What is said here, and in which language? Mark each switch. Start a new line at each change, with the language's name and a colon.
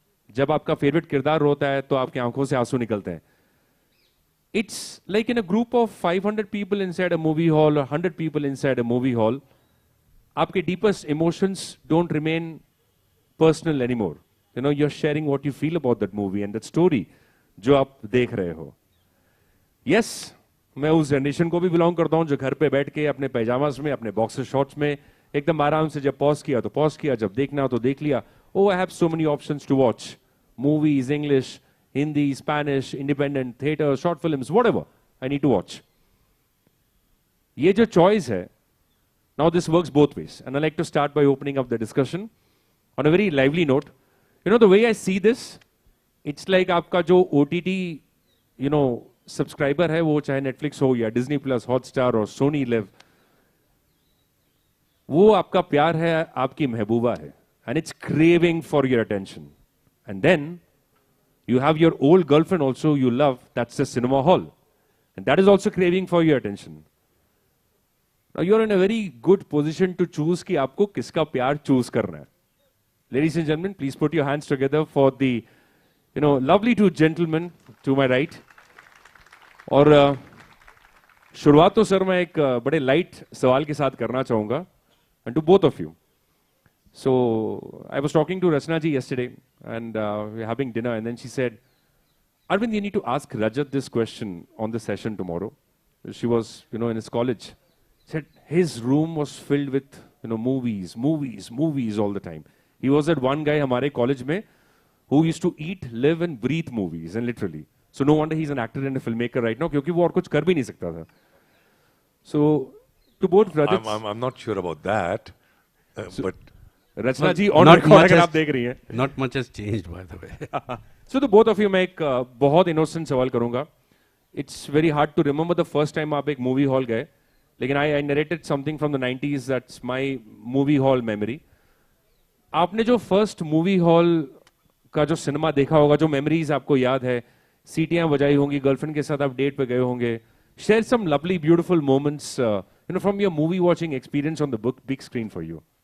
Hindi: जब आपका फेवरेट किरदार होता है तो आपकी आंखों से आंसू निकलते हैं.
English: It's like in a group of 500 people inside a movie hall और 100 people inside a movie hall, आपके deepest emotions don't remain personal anymore. You're sharing what you feel about that movie and that story
Hindi: जो आप देख रहे हो. Yes, मैं उस generation को भी बिलोंग करता हूं जो घर पे बैठ के अपने पैजामास में, अपने बॉक्सर शॉर्ट्स में एकदम आराम से जब पॉज किया तो पॉज किया, जब देखना हो तो देख लिया.
English: Oh, I have so many options to watch. Movies, English, Hindi, Spanish, independent, theater, short films, whatever I need to watch.
Hindi: ये जो choice है,
English: now this works both ways. And I'd like to start by opening up the discussion on a very lively note. The way I see this, it's like
Hindi: आपका जो OTT, subscriber है, वो चाहे Netflix हो या Disney plus, Hotstar और Soni live, वो आपका प्यार है, आपकी महबूबा है,
English: and it's craving for your attention. And then you have your old girlfriend also you love, that's the cinema hall, and that is also craving for your attention. Now you're in a very good position to choose
Hindi: कि आपको किसका प्यार choose करना है.
English: Ladies and gentlemen, please put your hands together for the, lovely two gentlemen to my right.
Hindi: और शुरुआत तो sir मैं एक बड़े लाइट सवाल के साथ करना चाहूंगा,
English: and to both of you. So I was talking to Rachna ji yesterday, and we were having dinner, and then she said, Arvind, you need to ask Rajat this question on the session tomorrow. She was, in his college. Said his room was filled with, movies all the time. He was that one guy
Hindi: हमारे college में
English: who used to eat, live and breathe movies, and literally. So no wonder he's an actor and a filmmaker right now,
Hindi: क्योंकि वो और कुछ कर भी नहीं सकता था.
English: So to both Rajat, I'm not sure about that, but
Hindi: Rachna ji on record अगर आप देख रही हैं.
English: Not much has changed by the way. So to both of you
Hindi: मैं एक बहुत innocent सवाल करूँगा.
English: It's very hard to remember the first time
Hindi: आप एक movie hall गए,
English: लेकिन I narrated something from the 90s. That's my movie hall memory.
Hindi: आपने जो फर्स्ट मूवी हॉल का जो सिनेमा देखा होगा, जो मेमोरीज आपको याद है, सीटियां बजाई होंगी, गर्लफ्रेंड के साथ आप डेट पे गए होंगे,
English: Share some lovely beautiful moments from your movie watching experience on the big screen for you.